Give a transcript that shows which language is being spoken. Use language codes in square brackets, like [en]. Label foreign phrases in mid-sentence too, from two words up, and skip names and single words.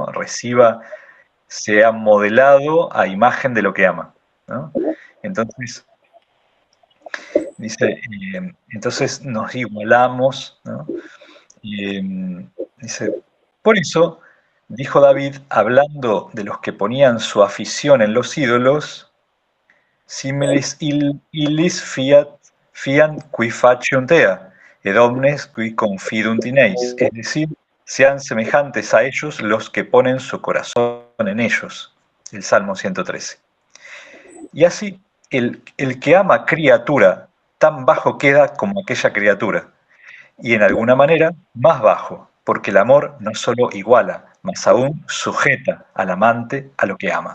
[es] Sea modelado a imagen de lo que ama, ¿no? Entonces, dice, entonces nos igualamos, ¿no? Dice, por eso, dijo David, hablando de los que ponían su afición en los ídolos, [la] similis illis fiant qui faciunt ea, ed omnes qui confidunt in eis, [es] es decir, sean semejantes a ellos los que ponen su corazón en ellos. El Salmo 113. Y así, el que ama criatura, tan bajo queda como aquella criatura, y en alguna manera más bajo, porque el amor no solo iguala, más aún sujeta al amante a lo que ama.